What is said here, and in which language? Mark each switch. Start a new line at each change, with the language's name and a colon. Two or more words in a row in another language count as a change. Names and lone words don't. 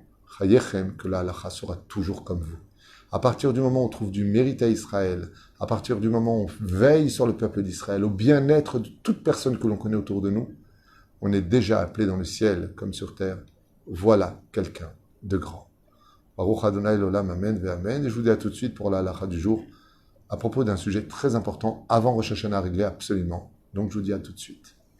French: Chayechem, que la halacha sera toujours comme vous. » À partir du moment où on trouve du mérite à Israël, à partir du moment où on veille sur le peuple d'Israël, au bien-être de toute personne que l'on connaît autour de nous, on est déjà appelé dans le ciel comme sur terre. Voilà quelqu'un de grand.
Hebrew: ברוך ה' לעולם אמן ואמן.
French: Et je vous dis à tout de suite pour la halacha du jour, à propos d'un sujet très important, avant Rosh Hashanah réglé absolument. Donc je vous dis à tout de suite.